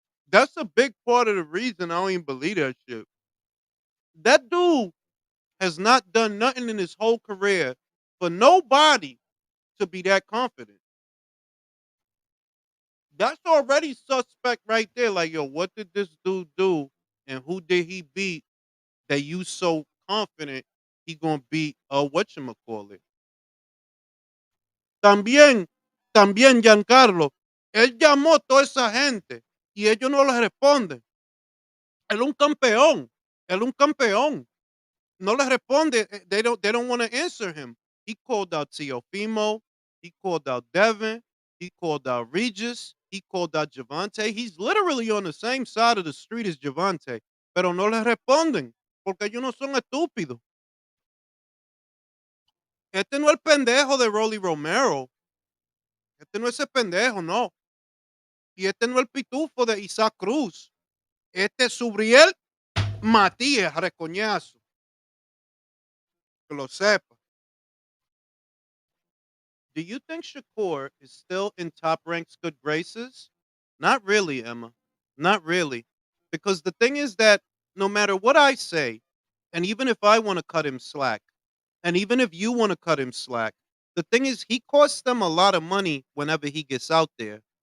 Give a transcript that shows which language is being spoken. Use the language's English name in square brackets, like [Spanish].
[English] That's a big part of the reason I don't even believe that shit. That dude has not done nothing in his whole career for nobody to be that confident. That's already suspect right there. Like, yo, what did this dude do? And who did he beat that you so confident he gonna beat whatchamacallit? [Spanish] También, también Giancarlo, él llamó a toda esa gente y ellos no le responden. Él es un campeón. Él es un campeón. No le responde. [English] They don't want to answer him. He called out Teofimo. He called out Devin. He called out Regis. He called out Javante. He's literally on the same side of the street as Javante. [Spanish] Pero no le responden. Porque ellos no son estúpidos. Este no es el pendejo de Rolly Romero. Este no es ese pendejo, no. Y este no es el pitufo de Isaac Cruz. Este es Subriel Matias, recoñazo. Que lo sepa. [English] Do you think Shakur is still in Top Rank's good graces? Not really, Emma. Not really. Because the thing is that no matter what I say, and even if I want to cut him slack, and even if you want to cut him slack, the thing is he costs them a lot of money whenever he gets out there.